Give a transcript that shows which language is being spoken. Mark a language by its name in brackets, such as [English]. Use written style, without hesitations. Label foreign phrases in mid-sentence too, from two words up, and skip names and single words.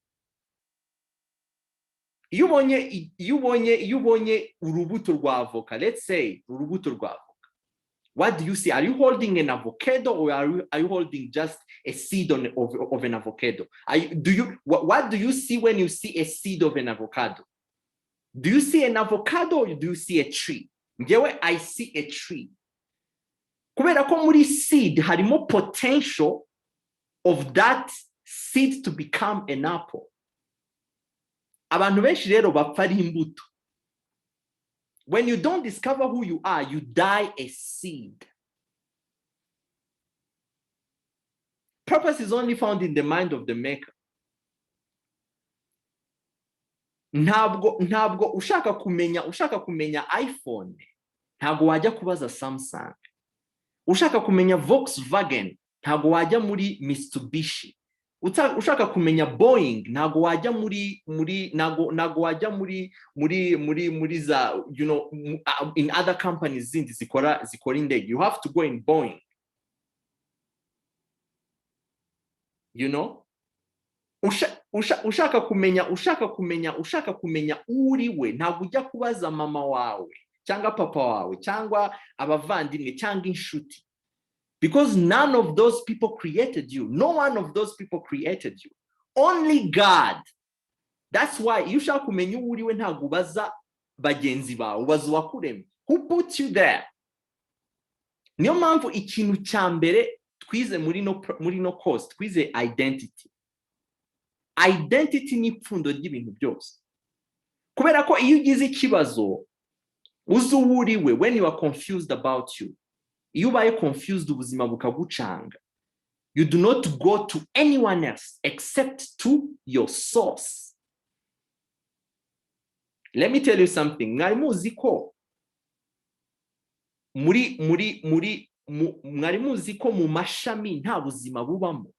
[Kinyarwanda] Iyo ubonye urubuto rwa avoka, [English] let's say [Kinyarwanda] urubuto rwa avoka. [English] What do you see? Are you holding an avocado or are you holding just a seed of an avocado? What do you see when you see a seed of an avocado? Do you see an avocado or do you see a tree? I see a tree. [Kinyarwanda] Kubera ko muri [English] seed harimo potential of that seed to become an apple. [Kinyarwanda] Abantu benshi rero bapfa ari imbuto. [English] When you don't discover who you are, you die a seed. Purpose is only found in the mind of the maker. [Kinyarwanda] Ntabwo ushaka kumenya iPhone, ntabwo wajya kubaza Samsung. Ushaka kumenya Volkswagen, ntabwo wajya muri Mitsubishi. Ushaka kumenya Boeing, ntabwo wajya muri za, [English] in other companies [Kinyarwanda] zindi zikora indege. [English] You have to go in Boeing. [Kinyarwanda] Ushaka kumenya uriwe, ntabwo ujya kubaza mama wawe cyangwa papa wawe cyangwa abavandimwe cyangwa inshuti. [English] Because none of those people created you. No one of those people created you. Only God. That's why you shall [Kinyarwanda] kumenya uriwe ntabwo ubaza bagenzi bawe, ubaza uwakuremye. [English] Who put you there? [Kinyarwanda] Niyo mpamvu ikintu cya mbere twize muri no course, twize identity. Identity ni ipfundo ry'ibintu byose. Kubera ko iyo ugize ikibazo, uzi uriwe, [English] when you are confused about you, [Kinyarwanda] iyo ubaye confused ubuzima bukagucanga, [English] you do not go to anyone else except to your source. Let me tell you something. [Kinyarwanda] Mwari muzi ko mu mashami nta buzima bubamo.